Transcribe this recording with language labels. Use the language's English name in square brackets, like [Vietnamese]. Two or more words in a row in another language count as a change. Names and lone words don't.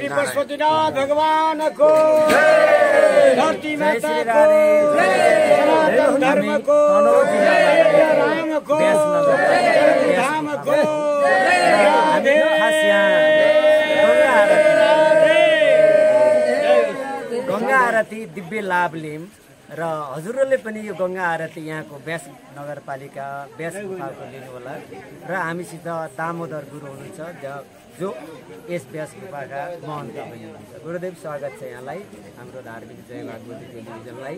[Nepali] पशुपतिनाथ भगवान को, धरती माता को, सनातन धर्म को, राम को, धाम को, गंगा आरती दिव्य लाभ लियौँ र हजुरहरूले पनि यो गंगा आरती यहाँको व्यास नगरपालिका व्यास गुफाको लिनु होला र हामीसित दामोदर गुरु हुनुहुन्छ जो यस व्यास गुफाका महन्त पनि हुनुहुन्छ। गुरुदेव स्वागत छ यहाँलाई हाम्रो धार्मिक जय भागवती टेलिभिजनलाई।